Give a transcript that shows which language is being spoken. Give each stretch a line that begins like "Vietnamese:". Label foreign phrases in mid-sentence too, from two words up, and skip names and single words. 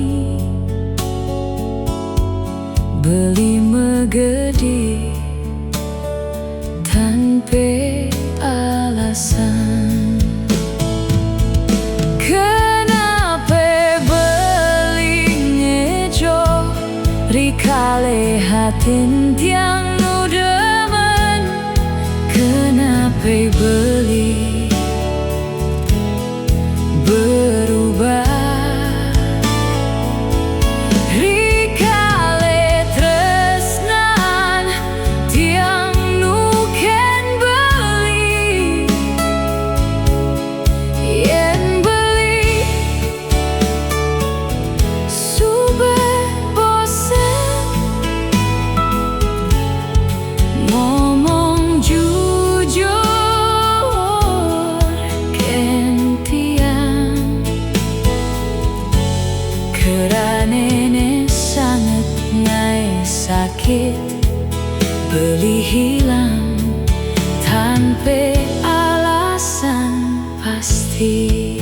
Balinese: beli megedi
Indonesian: tanpa alasan.
Balinese: Rikale hatin tiang nu demen,
Indonesian: kenapa beli berubah?
Balinese: Rikale tresnan tiang nu ken beli, yen beli sube ngomong jujur ken tiang,
Indonesian: kerana sangat ngai sakit beli hilang tanpa alasan pasti.